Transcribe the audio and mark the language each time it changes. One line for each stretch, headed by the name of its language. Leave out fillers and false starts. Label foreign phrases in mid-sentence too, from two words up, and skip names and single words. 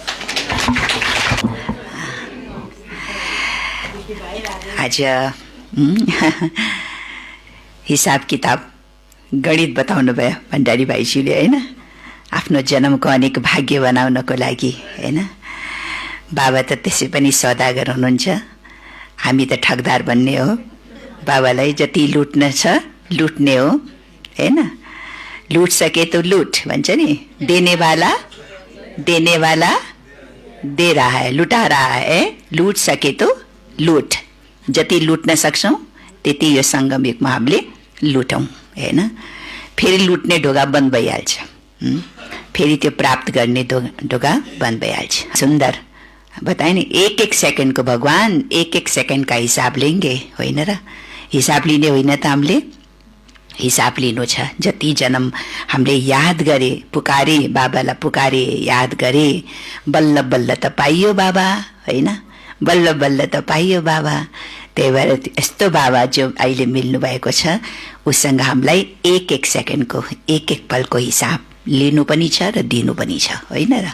Nepali: आज हिसाब किताब गणित बताउनु भयो भण्डारी भाइज्यूले होइन, आफ्नो जन्मको अनेक भाग्य बनाउनको लागि होइन। बाबा त त्यसै पनि सौदागर हुनुहुन्छ, हामी त ठगदार बन्ने हो। बाबालाई जति लुट्न छ लुट्ने हो होइन।
Hindi: लुट सके तो लुट
Nepali: भन्छ नि,
Hindi: देने वाला दे रहा है, लुटा रहा है। लुट सके तो लुट,
Nepali: जति लुट्न सक्छौँ त्यति यो सङ्गम युगमा हामीले लुटौँ होइन। फेरि लुट्ने ढोका बन्द भइहाल्छ, फेरि त्यो प्राप्त गर्ने ढोका बन्द भइहाल्छ। सुन्दर बताए नि, एक एक सेकेन्डको भगवान एक एक सेकेन्डका
Hindi: हिसाब लेंगे
Nepali: होइन र। हिसाब लिने होइन त हामीले हिसाब लिनु छ। जति जन्म हामीले याद गरे, पुकारे बाबालाई, पुकारे याद गरे, बल्ल बल्ल त पाइयो बाबा होइन, बल्ल बल्ल त पाइयो बाबा। त्यही भएर यस्तो बाबा जो अहिले मिल्नु भएको छ उसँग हामीलाई एक एक सेकेन्डको एक एक पलको हिसाब लिनु पनि छ र दिनु पनि छ होइन र।